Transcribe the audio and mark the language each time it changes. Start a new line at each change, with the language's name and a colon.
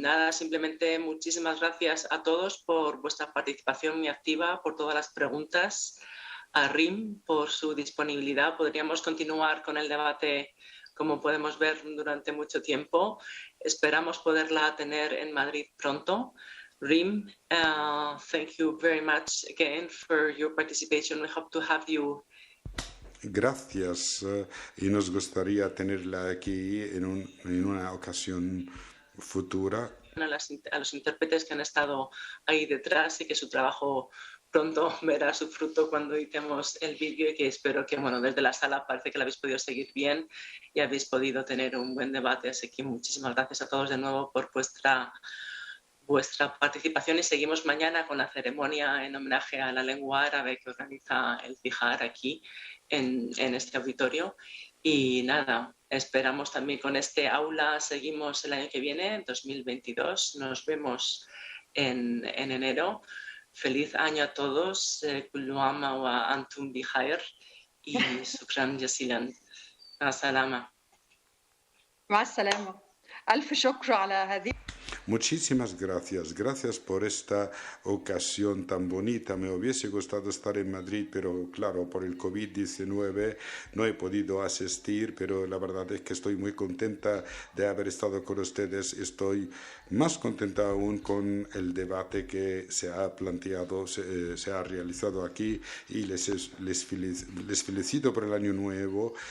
Spanish: Simplemente muchísimas gracias a todos por vuestra participación muy activa, por todas las preguntas, a RIM por su disponibilidad. Podríamos continuar con el debate, como podemos ver, durante mucho tiempo. Esperamos poderla tener en Madrid pronto.
English: RIM, thank you very much again for your participation. We hope to have you.
Spanish: Gracias, y nos gustaría tenerla aquí en una ocasión futura. A los intérpretes que han estado ahí detrás y que su trabajo pronto verá su fruto cuando editemos el vídeo, y que espero que, desde la sala parece que lo habéis podido seguir bien y habéis podido tener un buen debate. Así que muchísimas gracias a todos de nuevo por vuestra participación, y seguimos mañana con la ceremonia en homenaje a la lengua árabe que organiza el Tihar aquí en este auditorio. Y nada, esperamos también con este aula, seguimos el año que viene, en 2022. Nos vemos en enero. Feliz año a todos.
Arabic: Kullu ama wa antum bi khair. Y shukran jazilan. مع السلامة. مع السلامة. ألف شكر على هذه
Spanish: Muchísimas gracias. Gracias por esta ocasión tan bonita. Me hubiese gustado estar en Madrid, pero claro, por el COVID-19 no he podido asistir, pero la verdad es que estoy muy contenta de haber estado con ustedes. Estoy más contenta aún con el debate que se ha planteado, se ha realizado aquí, y les felicito por el año nuevo.